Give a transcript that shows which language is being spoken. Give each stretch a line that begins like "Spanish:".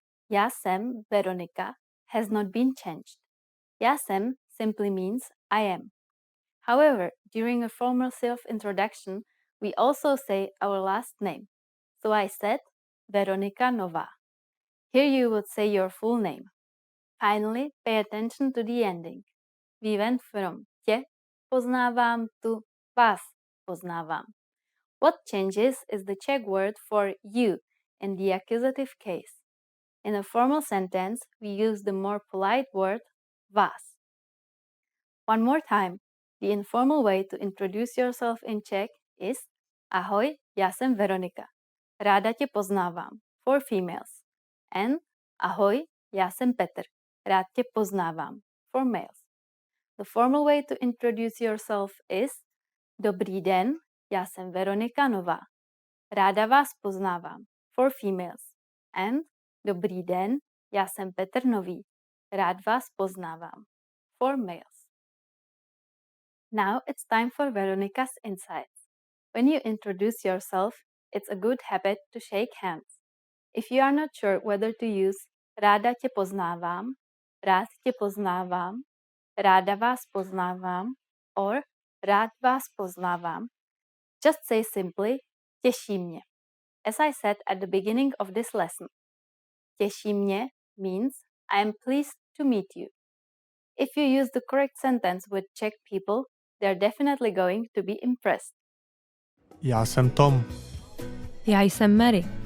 Czech: Já jsem Veronika
English: has not been changed.
Czech: Já jsem
English: simply means I am. However, during a formal self-introduction, we also say our last name. So I said Veronika Nová. Here you would say your full name. Finally, pay attention to the ending. We went from
Czech: tě poznávám
English: to
Czech: vás poznávám.
English: What changes is the Czech word for you in the accusative case. In a formal sentence, we use the more polite word vás. One more time, the informal way to introduce yourself in Czech is
Czech: Ahoj, já jsem Veronika. Ráda tě poznávám,
English: for females. And
Czech: Ahoj, já jsem Petr. Rád tě poznávám,
English: for males. The formal way to introduce yourself is
Czech: Dobrý den, já jsem Veronika Nová. Ráda vás poznávám,
English: for females. And
Czech: Dobrý den, já jsem Petr Nový. Rád vás poznávám,
English: for males. Now it's time for Veronika's insights. When you introduce yourself, it's a good habit to shake hands. If you are not sure whether to use
Czech: ráda tě poznávám, rád tě poznávám, ráda vás poznávám,
English: or
Czech: rád vás poznávám,
English: just say simply
Czech: těší mě.
English: As I said at the beginning of this lesson,
Czech: těší mě
English: means I am pleased to meet you. If you use the correct sentence with Czech people, they're definitely going to be impressed.
Czech: Já jsem Tom. Já jsem Mary.